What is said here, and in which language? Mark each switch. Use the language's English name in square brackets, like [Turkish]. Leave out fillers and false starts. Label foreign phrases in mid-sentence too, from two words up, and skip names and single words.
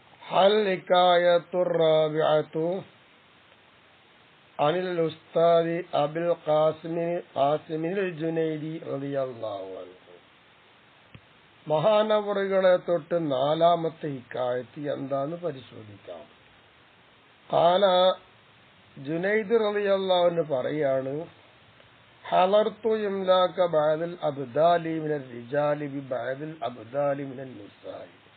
[Arabic] الحكاية الرابعة عن الأستاذ أبي القاسم الجنيدي رضي الله عنه. [Malayalam] മഹാനവറുകളെ തൊട്ട് നാലാമത്തെ ഹിക്കായത്ത് എന്താന്ന് പരിശോധിക്കാം. [Arabic] قال جنيد رضي الله عنه പറയാണ്, حضرت إملاك بعض الأبدال من الرجال ب بعض الأبدال من النساء.